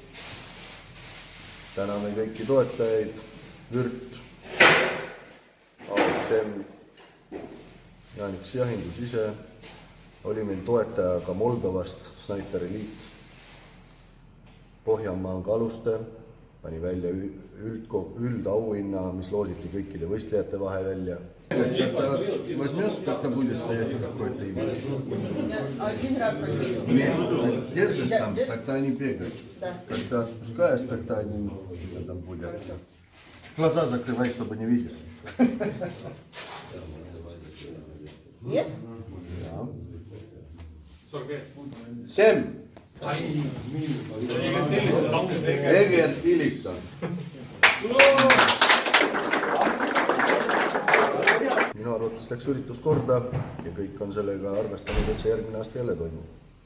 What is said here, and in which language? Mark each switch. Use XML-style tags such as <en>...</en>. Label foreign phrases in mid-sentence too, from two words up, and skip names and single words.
<et>Täname kõiki toetajaid, Vürt, AXM, Jaaniks Jahindus ise, oli meil toetaja ka Moldovast, Sniper Elite, Pohjanmaa Kaluste, pani välja üldauhinna, mis loositi kõikide võistlejate vahe välja.</et> <ru>Возьмешь, как там будет стоять какое-то имя? Нет, держишь там, тогда они бегают. Когда отпускаешь, тогда они там будут. Глаза закрывай, чтобы не видишь. Нет? Sem!</ru> <et>Egert Ilisson. Minu arvates läks üritus korda ja kõik on sellega arvestanud, et see järgmine aasta jälle toimub.</et>